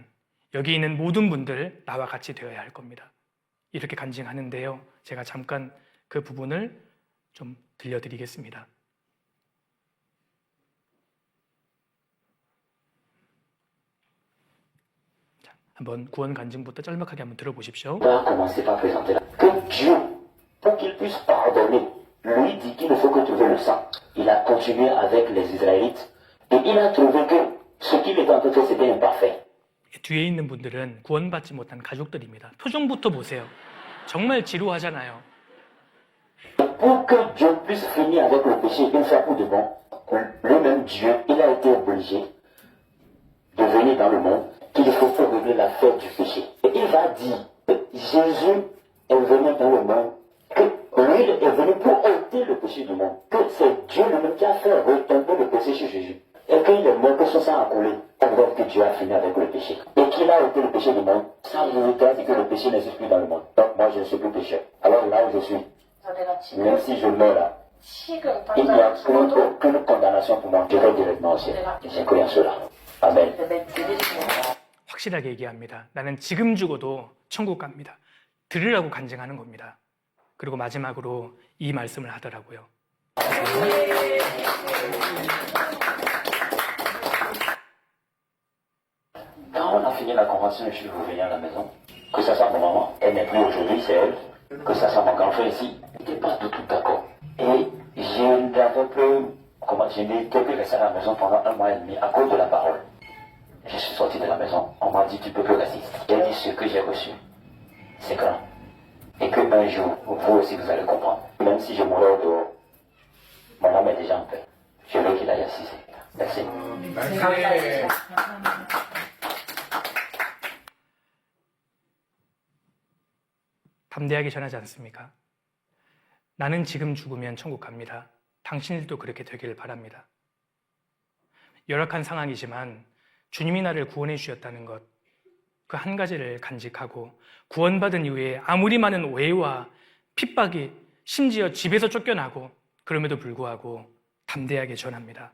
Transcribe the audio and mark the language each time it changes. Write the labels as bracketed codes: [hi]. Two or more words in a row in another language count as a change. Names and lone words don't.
[ko] 여기 있는 모든 분들 나와 같이 되어야 할 겁니다. 이렇게 간증하는데요. 제가 잠깐 그 부분을 좀 들려드리겠습니다. 자, 한번 구원 간증부터 짤막하게 한번 들어보십시오. [fr] Commencez par présenter là. Que Dieu, pour qu'il puisse pardonner, lui dit qu'il ne faut que trouver le sang. Il a continué avec les Israélites et il a trouvé que ce qu'il était en train de faire, c'était imparfait. [ko] 뒤에 있는 분들은 구원받지 못한 가족들입니다. 표정부터 보세요. 정말 지루하잖아요. [fr] Pour que Dieu puisse finir avec le péché une fois pour de bon, le même Dieu, il a été obligé de venir dans le monde, qu'il faut faire régler l'affaire du péché. Et il va dire que Jésus est venu dans le monde, que lui est venu pour ôter le péché du monde, que c'est Dieu lui-même qui a fait retomber le péché sur Jésus. Et qu'il est mort, que son sang a coulé, alors que Dieu a fini avec le péché. Et qu'il a ôté le péché du monde, ça veut dire que le péché n'existe plus dans le monde. Donc moi je ne suis plus pécheur. Alors là où je suis, même si je meurs là, il n'y a aucune condamnation pour moi. Je vais directement au ciel. J'ai cru en cela. Amen. [ko] 확실하게 얘기합니다. 나는 지금 죽어도 천국 갑니다. 들으라고 간증하는 겁니다. 그리고 마지막으로 이 말씀을 하더라고요. [fr] Quand on a fini la convention, je suis revenu à la maison. Que ça soit ma maman, elle n'est plus aujourd'hui, c'est elle. Que ça soit mon grand frère ici, on n'était pas du tout d'accord. Et je n'avais plus, je n'étais plus resté à la maison pendant 1 mois et demi à cause de la parole. Je suis sorti de la maison, on m'a dit tu peux plus rester. J'ai dit ce que j'ai reçu, c'est grand. Et que un jour, vous aussi vous allez comprendre. Même si je mourrais au dehors, mon âme est déjà en paix. Je veux qu'il aille assister. Merci. [ko] 담대하게 전하지 않습니까? 나는 지금 죽으면 천국 갑니다. 당신들도 그렇게 되기를 바랍니다. 열악한 상황이지만 주님이 나를 구원해 주셨다는 것, 그 한 가지를 간직하고 구원받은 이후에 아무리 많은 오해와 핍박이 심지어 집에서 쫓겨나고 그럼에도 불구하고 담대하게 전합니다.